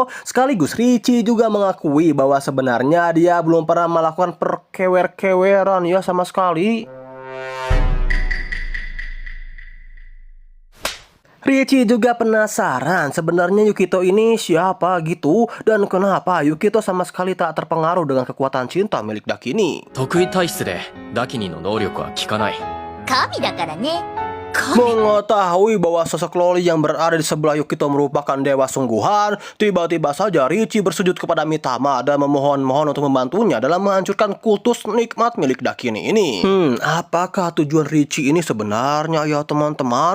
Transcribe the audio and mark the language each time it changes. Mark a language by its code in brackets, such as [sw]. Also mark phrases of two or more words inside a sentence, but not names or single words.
[id] Sekaligus Richie juga mengakui bahwa sebenarnya dia belum pernah melakukan perkewer-keweran ya sama sekali. Richie juga penasaran sebenarnya Yukito ini siapa gitu, dan kenapa Yukito sama sekali tak terpengaruh dengan kekuatan cinta milik Dakini. [ja] 得意体質でダキニの能力は効かない。神だからね。 [id] Mengetahui bahwa sosok Loli yang berada di sebelah Yukito merupakan dewa sungguhan, tiba-tiba saja Richie bersujud kepada Mitama dan memohon-mohon untuk membantunya dalam menghancurkan kultus nikmat milik Dakini ini. Apakah tujuan Richie ini sebenarnya ya teman-teman?